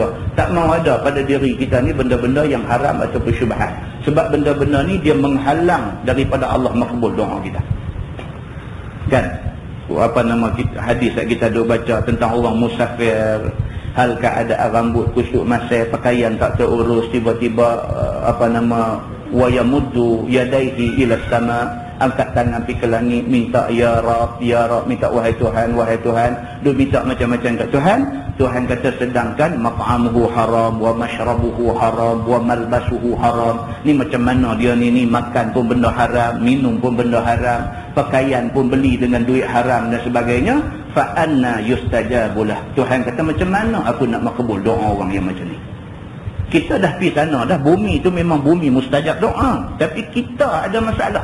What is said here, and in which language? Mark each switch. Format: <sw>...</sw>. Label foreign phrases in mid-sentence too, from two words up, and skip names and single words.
<ms>Tak mau ada pada diri kita ni benda-benda yang haram ataupun syubhat. Sebab benda-benda ni dia menghalang daripada Allah makbul doa kita. Kan? Hadis yang kita duk baca tentang orang musafir, hal keadaan rambut kusuk masai, pakaian tak terurus, tiba-tiba</ms> <ar>ويمد يديه إلى السماء,</ar> <ms>angkat tangan pergi ke langit, minta</ms> <ar>يا رب,</ar> <ms>minta wahai Tuhan, dia minta macam-macam kat Tuhan. Tuhan kata sedangkan</ms> <ar>مطعمه حرام ومشربه حرام وملبسه حرام.</ar> <ms>Ni macam mana dia ni makan pun benda haram, minum pun benda haram, pakaian pun beli dengan duit haram dan sebagainya.</ms> <ar>فأنى يستجاب له.</ar> <ms>Tuhan kata macam mana aku nak makbul doa orang yang macam ni? Kita dah pergi sana dah, bumi tu memang bumi mustajab doa, tapi kita ada masalah.</ms>